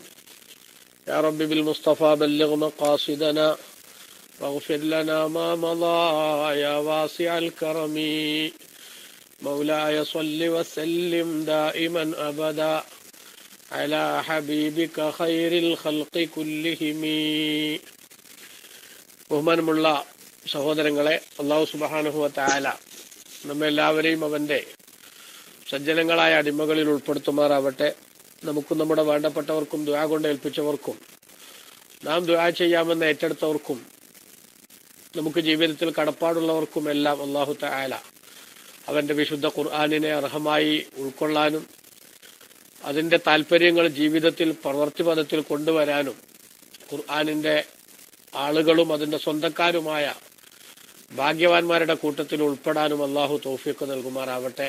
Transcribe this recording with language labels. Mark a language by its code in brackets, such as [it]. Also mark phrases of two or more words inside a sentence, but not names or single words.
[ar] يا رب بالمصطفى بلغ مقاصدنا واغفر لنا ما مضى يا واسع الكرم مولاي صل وسلم دائما أبدا على حبيبك خير الخلق كلهم. [ml] ബഹുമാനമുള്ള സഹോദരങ്ങളെ, അല്ലാഹു [ar] سبحانه وتعالى [ml] നമ്മെല്ലാവരെയും അവന്റെ സജ്ജനങ്ങളായ അടിമകളിൽ ഉൾപ്പെടുത്തുമാറാവട്ടെ. നമുക്കും നമ്മുടെ വേണ്ടപ്പെട്ടവർക്കും ദുആ കൊണ്ട് ഏൽപ്പിച്ചവർക്കും നാം ദുആ ചെയ്യാമെന്ന് ഏറ്റെടുത്തവർക്കും നമുക്ക് ജീവിതത്തിൽ കടപ്പാടുള്ളവർക്കും എല്ലാം അല്ലാഹു തആല അവന്റെ വിശുദ്ധ ഖുർആനിനെ അർഹമായി ഉൾക്കൊള്ളാനും അതിന്റെ താല്പര്യങ്ങൾ ജീവിതത്തിൽ പ്രവൃത്തിപഥത്തിൽ കൊണ്ടുവരാനും ഖുർആനിന്റെ ആളുകളും അതിന്റെ സ്വന്തക്കാരുമായ ഭാഗ്യവാന്മാരുടെ കൂട്ടത്തിൽ ഉൾപ്പെടാനും അല്ലാഹു തൗഫീഖ് നൽകുമാറാവട്ടെ.